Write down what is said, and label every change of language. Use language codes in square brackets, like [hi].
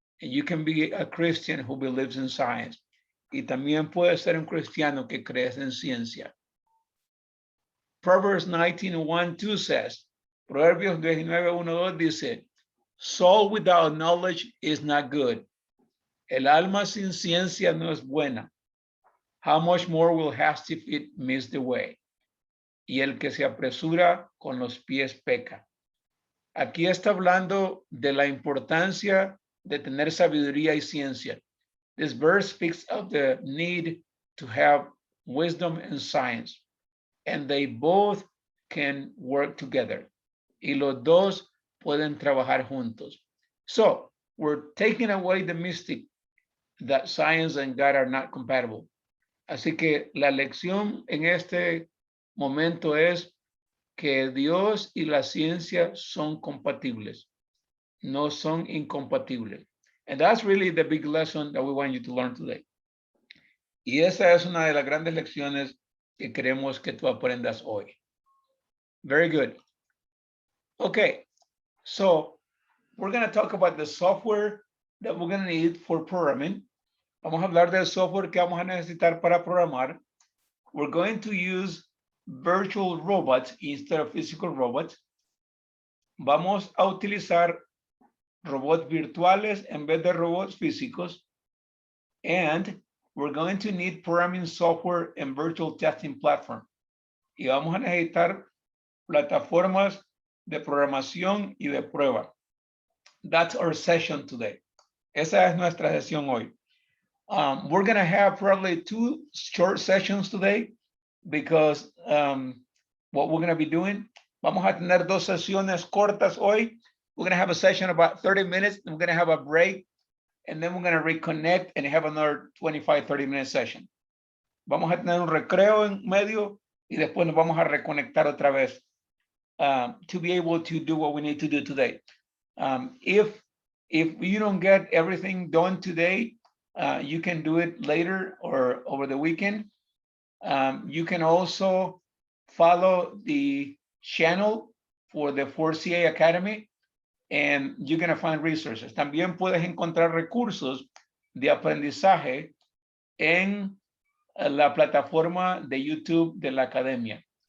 [en] And you can be a Christian who believes in science. [es] Y también puedes ser un cristiano que crees en ciencia. [en] Proverbs 19:1-2 says, [es] Proverbios 19:1-2 dice, [en] soul without knowledge is not good. [es] El alma sin ciencia no es buena. [en] How much more will hasty feet miss the way? [es] Y el que se apresura con los pies peca. Aquí está hablando de la importancia de tener sabiduría y ciencia. [en] This verse speaks of the need to have wisdom and science, and they both can work together. [es] Y los dos pueden trabajar juntos. [en] So, we're taking away the mystic that science and God are not compatible. [es] Así que la lección en este momento es que Dios y la ciencia son compatibles, no son incompatibles. [en] And that's really the big lesson that we want you to learn today. [es] Y esa es una de las grandes lecciones que queremos que tú aprendas hoy. [en] Very good. Okay, so we're going to talk about the software that we're going to need for programming. [es] Vamos a hablar del software que vamos a necesitar para programar. [en] We're going to use virtual robots instead of physical robots. [es] Vamos a utilizar robots virtuales en vez de robots físicos. [en] And we're going to need programming software and virtual testing platform. [es] Y vamos a necesitar plataformas de programación y de prueba. [en] That's our session today. [es] Esa es nuestra sesión hoy. [en] We're going to have probably 2 short sessions today because what we're going to be doing, [es] vamos a tener 2 sesiones cortas hoy. [en] We're going to have a session about 30 minutes. And we're going to have a break. And then we're going to reconnect and have another 25, 30-minute session. [es] Vamos a tener un recreo en medio y después nos vamos a reconectar otra vez [en] to be able to do what we need to do today. If you don't get everything done today, you can do it later or over the weekend. You can also follow the channel for the 4CA Academy and you're going to find resources. [es] También puedes encontrar recursos de aprendizaje en la plataforma de YouTube de la academia.